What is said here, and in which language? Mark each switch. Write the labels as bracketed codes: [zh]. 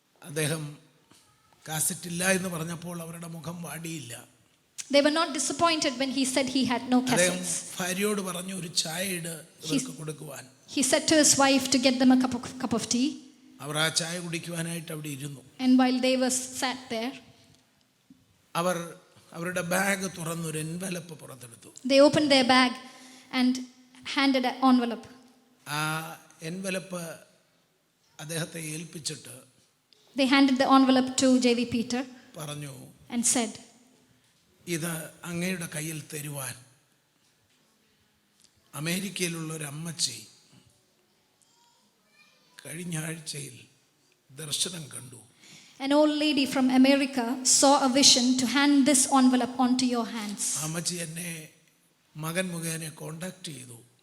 [ml] അദ്ദേഹം കാസറ്റ് ഇല്ല എന്ന് പറഞ്ഞപ്പോൾ അവരുടെ മുഖം വാടിയില്ല. [en] They were not disappointed when he said he had no [ml] അദ്ദേഹം [en] cassettes. [ml] ഭാര്യയോട് പറഞ്ഞു, ഒരു ചായ ഇട് ഇവർക്ക് കൊടുക്കുവാൻ. [en] He said to his wife to get them a cup of tea. [ml] അവർ ആ ചായ കുടിക്കുവാനായിട്ട് അവിടെ ഇരുന്നു. [en] And while they were sat there, [ml] അവർ അവരുടെ ബാഗ് തുറന്നൊരു എൻവലപ്പ് പുറത്തെടുത്തു. [en] they opened their bag and handed an envelope. [ml] ആ എൻവലപ്പ് അദ്ദേഹത്തെ ഏൽപ്പിച്ചിട്ട് [en] They handed the envelope to J.V. Peter [ml] പറഞ്ഞു, [en] and said, [ml] ഇത് അങ്ങയുടെ കയ്യിൽ തരുവാൻ അമേരിക്കയിലുള്ള ഒരു അമ്മച്ചി കഴിഞ്ഞ ആഴ്ചയിൽ ദർശനം കണ്ടു. [en] an old lady from America saw a vision to hand this envelope onto your hands. [ml] അമ്മച്ചി എന്നെ മകൻ മുഖേന കോണ്ടാക്ട് ചെയ്തു.